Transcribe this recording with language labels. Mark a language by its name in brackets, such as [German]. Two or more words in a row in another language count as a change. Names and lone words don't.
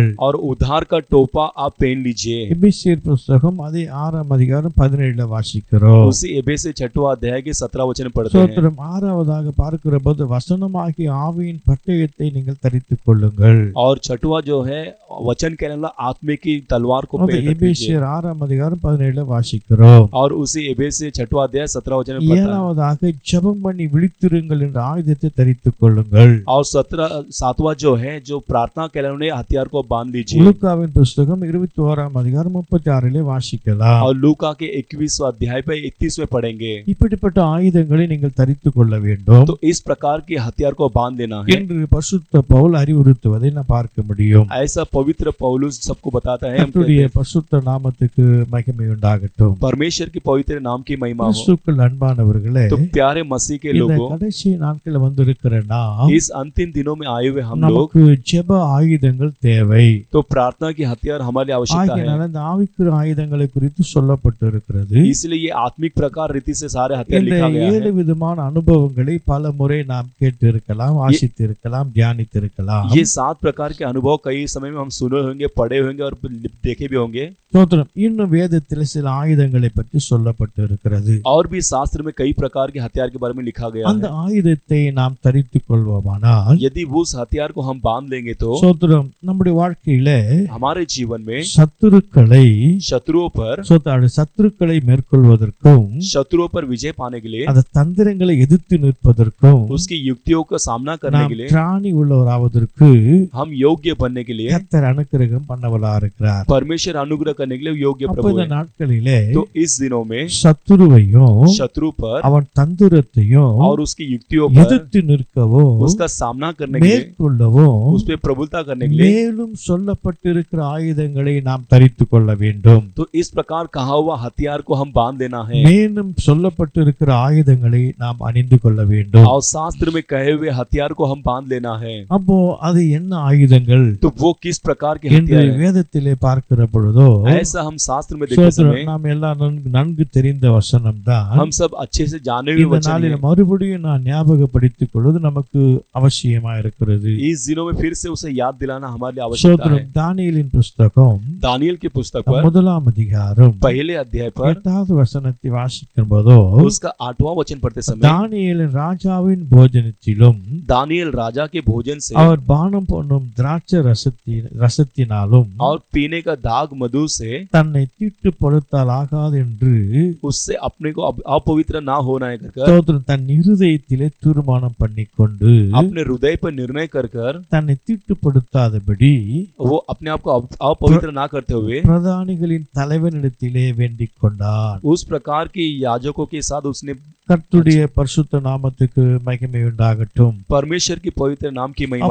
[Hindi] और उद्धार का टोपा आप पहन लीजिए। [Tamil] எபேசியர் புஸ்தகம் அதே 6:17 வாசிக்கிறோம். [Hindi] उसी एबेसी 6वां अध्याय के 17 वचन पढ़ते हैं। [Tamil] சோத்திரம். ஆறாவதாக பார்க்கிற போது வசனமாகிய ஆவியின் பட்டயத்தை நீங்கள் தரித்துக் கொள்ளுங்கள். [Hindi] और 6वां जो है वचन कहने वाला आत्मा की तलवार को [Tamil] அது [Hindi] पहन लीजिए। [Tamil] எபேசியர் 6:17 வாசிக்கிறோம். [Hindi] और उसी एबेसी 6वां अध्याय 17 वचन में पढ़ता है। [Tamil] ஏழாவதாக ஜெபம் பண்ணி விழித்திருங்கள் என்ற ஆயுதத்தை தரித்துக் கொள்ளுங்கள். [Hindi] और 7वां जो है जो प्रार्थना कहने वाले हथियार को बांध लीजिए। [Tamil] லூக்காவின் புஸ்தகம் 21:36 வாசிக்கலாம். [Hindi] और लूका के 21वां अध्याय पे 31 में पढ़ेंगे। [Tamil] இப்படிப்பட்ட ஆயுதங்களை நீங்கள் தரித்துக் கொள்ள வேண்டும் [Hindi] तो इस प्रकार के हथियार को बांध लेना है। [Tamil] என்று பரிசுத்த பவுல் அறிவுறுத்துவதை நான் பார்க்க முடியும். [Hindi] ऐसा पवित्र पौलुस सबको बताता है। हम [Tamil] கர்த்தருடைய [Hindi] कहते हैं, [Tamil] பரிசுத்த நாமத்துக்கு மகிமை உண்டாகட்டும். [Hindi] परमेश्वर की पवित्र नाम की महिमा हो। [Tamil] கிறிஸ்துவுக்குள் அன்பானவர்களே, [Hindi] तो प्यारे मसीह के [Tamil] இந்த [Hindi] लोगों, [Tamil] கடைசி நாட்கள் வந்திருக்கிற நாம் [Hindi] इस अंतिम दिनों में आए हुए हम लोग, [Tamil] நமக்கு ஜெப ஆயுதங்கள் தேவை. [Hindi] तो प्रार्थना की हथियार हमारे लिए आवश्यकता है। [Tamil] ஆகையினால இந்த ஆவிக்குரிய ஆயுதங்களை குறித்து சொல்லப்பட்டிருக்கிறது. [Hindi] इसलिए ये आत्मिक प्रकार रीति से सारे हथियार [Tamil] இந்த [Hindi] लिखा गया 7 है। [Tamil] விதமான அனுபவங்களை பல முறை நாம் கேட்டிருக்கலாம், வாசித்திருக்கலாம், தியானித்திருக்கலாம். [Hindi] ये 7 प्रकार के अनुभव कई समय में हम सुने होंगे, पढ़े होंगे और देखे भी होंगे। [Tamil] ஸ்தோத்திரம். இன்னும் வேதத்தில் சில ஆயுதங்களை பற்றி சொல்லப்பட்டிருக்கிறது. [Hindi] और भी शास्त्र में कई प्रकार के हथियार के बारे में लिखा गया [Tamil] அந்த [Hindi] है। [Tamil] ஆயுதத்தை நாம் தரித்துக் கொள்வோமானால் [Hindi] यदि वो उस हथियार को हम बांध लेंगे तो [Tamil] ஸ்தோத்திரம், நம்முடைய வாழ்க்கையில [Hindi] हमारे जीवन में [Tamil] சத்துருக்களை சத்துருக்களை மேற்கொள்வதற்கும் [Hindi] शत्रुओं पर विजय पाने के लिए, [Tamil] அந்த தந்திரங்களை எதிர்த்து நிற்பதற்கும் [Hindi] उसकी युक्तियों का सामना करने [Tamil] நாம் [Hindi] के लिए, [Tamil] திராணி உள்ளவராவதற்கு [Hindi] हम योग्य बनने के लिए [Tamil] கர்த்தர் அனுக்கிரகம் பண்ணவரா இருக்கிறார். [Hindi] परमेश्वर अनुग्रह करने के लिए योग्य [Tamil] அப்ப [Hindi] प्रभु [Tamil] இந்த [Hindi] है। [Tamil] நாட்களிலே [Hindi] तो इस दिनों में [Tamil] சத்துருவையும் [Hindi] शत्रु पर [Tamil] அவன் தந்திரத்தையும் [Hindi] और उसकी युक्तियों पर [Tamil] எதிர்த்து நிற்கவும் [Hindi] उसका सामना करने के लिए, [Tamil] மேற்கொள்ளவும் [Hindi] उस पर प्रभुता करने के लिए, [Tamil] மேலும் சொல்லப்பட்டிருக்கிற ஆயுதங்களை நாம் தரித்துக் கொள்ள வேண்டும். [Hindi] तो इस प्रकार कहा हुआ हथियार को हम बांध देना है। [Tamil] மேலும் சொல்லப்பட்டிருக்கிற ஆயுதங்களை நாம் அணிந்து கொள்ள வேண்டும். [Hindi] और शास्त्र में कहे हुए हथियार को हम बांध लेना है। [Tamil] அப்போ அது என்ன ஆயுதங்கள் [Hindi] तो वो किस प्रकार के [Tamil] என்று [Hindi] हथियार हैं? [Tamil] வேதத்திலே பார்க்கிற பொழுதோ [Hindi] ऐसा हम शास्त्र में देखते समय [Tamil] நாம் எல்லாம் நன்கு தெரிந்த வசனம் தான். [Hindi] हम सब अच्छे से जाने हुए [Tamil] இந்த [Hindi] वचन [Tamil] நாளில் [Hindi] हैं। [Tamil] மறுபடியும் நான் ஞாபகப்படுத்திக் கொள்வது நமக்கு அவசியமா இருக்கிறது. [Hindi] इस दिनों में फिर से उसे याद दिलाना हमारे लिए आवश्यकता है। [Tamil] ஸ்தோத்திரம். தானியேலின் புஸ்தகம் [Hindi] दानियल की पुस्तक पर [Tamil] 1ஆம் அதிகாரம் [Hindi] पहले अध्याय पर [Tamil] 8வது வசனத்தை வாசிக்கும் போதோ [Hindi] उसका 8वां वचन पढ़ते समय [Tamil] தானியேலின் ராஜாவின் போஜனத்திலும் [Hindi] दानियल राजा के भोजन से [Tamil] அவர் பானம் பண்ணும் திராட்சை ரசத்தினாலும் [Hindi] और पीने का दाग मधु से [Tamil] தன்னை தீட்டுப்படுத்தால் ஆகாது என்று [Hindi] उससे अपने को अपवित्र ना होना है कर [Tamil] ஸ்தோத்திரம். தன் இருதயத்திலே தீர்மானம் பண்ணிக்கொண்டு [Hindi] अपने हृदय पर निर्णय कर [Tamil] தன்னை தீட்டுப்படுத்தாதபடி [Hindi] वो अपने आप को अपवित्र ना करते हुए [Tamil] பிரதானிகளின் தலைவனிடத்திலே வேண்டிக் கொண்டார். [Hindi] उस प्रकार की याजकों के साथ उसने [Tamil] கர்த்தருடைய பரிசுத்த நாமத்துக்கு மகிமை உண்டாகட்டும். [Hindi] परमेश्वर की पवित्र नाम की महिमा